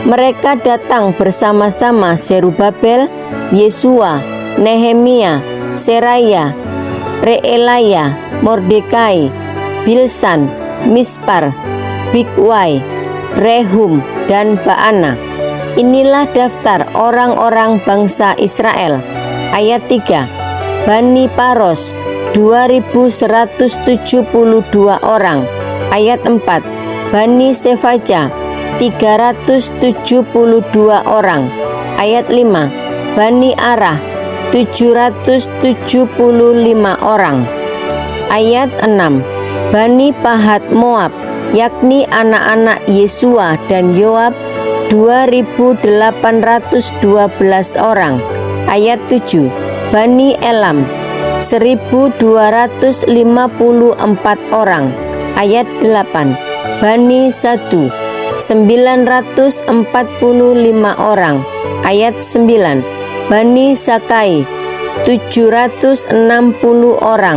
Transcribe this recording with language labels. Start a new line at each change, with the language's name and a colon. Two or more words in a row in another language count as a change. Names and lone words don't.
Indonesian: Mereka datang bersama-sama Zerubabel, Yesua, Nehemia, Seraya, Reelaya, Mordekai, Bilsan, Mispar, Bigwai, Rehum, dan Baana. Inilah daftar orang-orang bangsa Israel. Ayat 3. Bani Paros, 2.172 orang. Ayat 4. Bani Sefaja, 372 orang. Ayat 5. Bani Arah, 775 orang. Ayat 6. Bani Pahat Moab, yakni anak-anak Yesua dan Yoab, 2.812 orang. Ayat 7. Bani Elam, 1.254 orang. Ayat 8. Bani Satu, 945 orang. Ayat 9. Bani Sakai, 760 orang.